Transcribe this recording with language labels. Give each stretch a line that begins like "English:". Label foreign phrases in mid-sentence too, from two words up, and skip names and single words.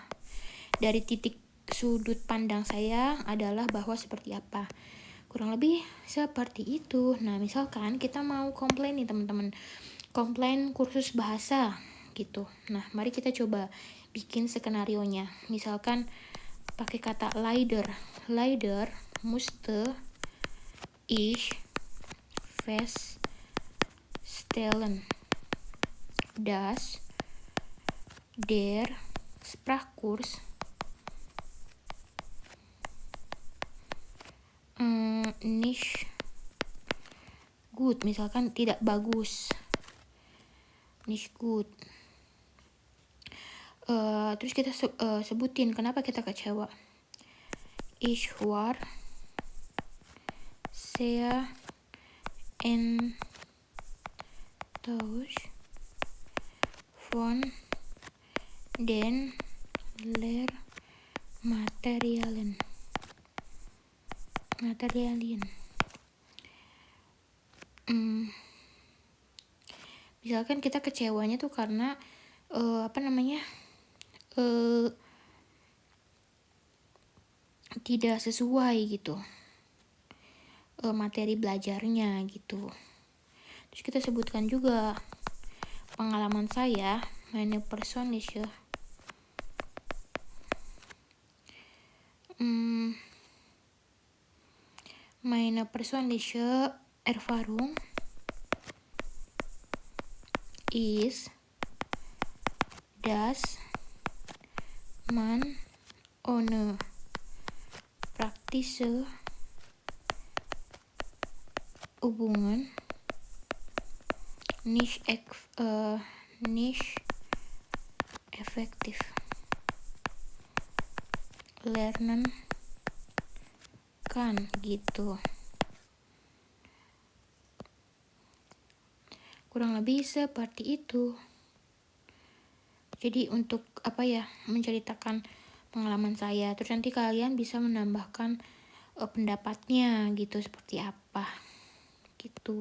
Indonesian: Dari titik sudut pandang saya adalah bahwa seperti apa. Kurang lebih seperti itu. Nah, misalkan kita mau komplain nih teman-teman. Komplain kursus bahasa gitu. Nah, mari kita coba bikin skenarionya. Misalkan pakai kata
German: leider. Leider musste ich feststellen, dass der Sprachkurs nicht gut,
Indonesian: misalkan tidak bagus,
German: nicht gut.
Indonesian: Terus kita sebutin kenapa kita kecewa.
German: Ich war sehr enttäuscht von den Lehrmaterialien.
Indonesian: Misalkan kita kecewanya tuh karena tidak sesuai gitu materi belajarnya gitu. Terus kita sebutkan juga pengalaman saya,
German: meine persönliche Erfahrung ist, dass man ohne praktische Übungen nicht effektiv lernen kan gitu.
Indonesian: Kurang lebih seperti itu. Jadi untuk menceritakan pengalaman saya, terus nanti kalian bisa menambahkan pendapatnya gitu, seperti apa gitu.